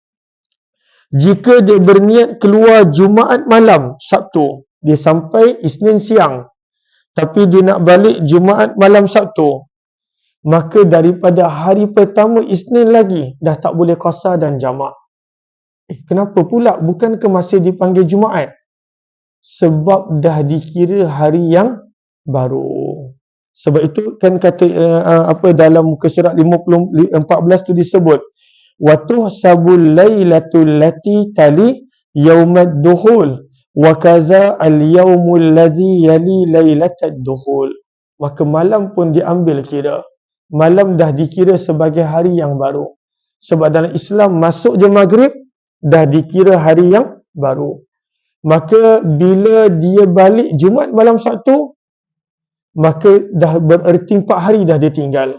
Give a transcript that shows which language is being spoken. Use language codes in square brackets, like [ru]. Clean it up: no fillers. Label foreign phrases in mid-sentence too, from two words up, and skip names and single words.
[ms] Jika dia berniat keluar Jumaat malam, Sabtu, dia sampai Isnin siang, tapi dia nak balik Jumaat malam Sabtu, maka daripada hari pertama Isnin lagi dah tak boleh qasar dan jamak. Kenapa pula? Bukankah masih dipanggil Jumaat? Sebab dah dikira hari yang baru. Sebab itu kan kata dalam muka surat 14 tu disebut, [ar] و تحسب الليلة التي تلي يوم الدخول و كذا اليوم الذي يلي ليلة الدخول. [ms] Maka malam pun diambil kira. Malam dah dikira sebagai hari yang baru. Sebab dalam Islam masuk je maghrib dah dikira hari yang baru. Maka bila dia balik Jumaat malam Sabtu, maka dah bererti 4 hari dah dia tinggal.